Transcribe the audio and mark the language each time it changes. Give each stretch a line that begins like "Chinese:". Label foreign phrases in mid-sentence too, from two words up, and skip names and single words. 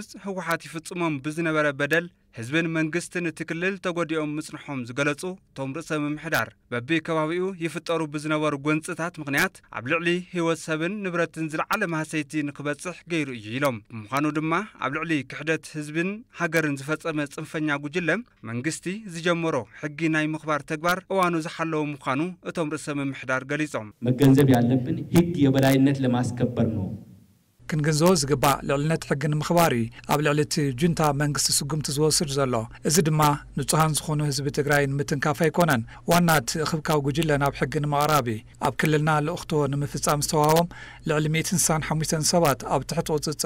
Tigrinya: ህወሓት ይፍጽሞም ብዝነበረ በደል ህዝብን መንግስትን እቲ ክልል ተጎዲኦም ምጽንሖም ዝገለጹ እቶም ርእሰ ምምሕዳር በቢ ከባቢኡ ይፍጠሩ ብዝነበሩ ጎንፅታት ምኽንያት ኣብ ልዕሊ ህይወት ሰብን ንብረትን ዝለዓለ ማህሰይቲ ንክበጽሕ ገይሩ እዩ ኢሎም። ብምዃኑ ድማ ኣብ ልዕሊ ክሕደት ህዝብን ሃገርን ዝፈጸመ ጽንፈኛ ጉጅለ መንግስቲ ዝጀመሮ ሕጊ ናይ ምኽባር ተግባር እዋኑ ዝሓለወ ምዃኑ እቶም ርእሰ ምምሕዳር ገሊጾም።
Amharic: መገንዘብ ያለብን ህግ የበላይነት ለማስከበር ነው።
Tigrinya: ክንግንዘቦ ዝግባእ ልዕልነት ሕጊ ንምኽባር እዩ ኣብ ልዕሊ እቲ ጁንታ መንግስቲ ስጉምቲ ዝወስድ ዘሎ። እዚ ድማ ንጹሃን ዝኾኑ ህዝቢ ትግራይ ንምትንካፍ ኣይኮነን፣ ዋና እቲ እኽብካብ ጉጅለ ናብ ሕጊ ንምቕራብ እዩ። ኣብ ክልልና ልእኽቶ ንምፍጻም ዝተዋሃቦም ልዕሊ 165 ሰባት ኣብ ትሕቲ ቁፅፅር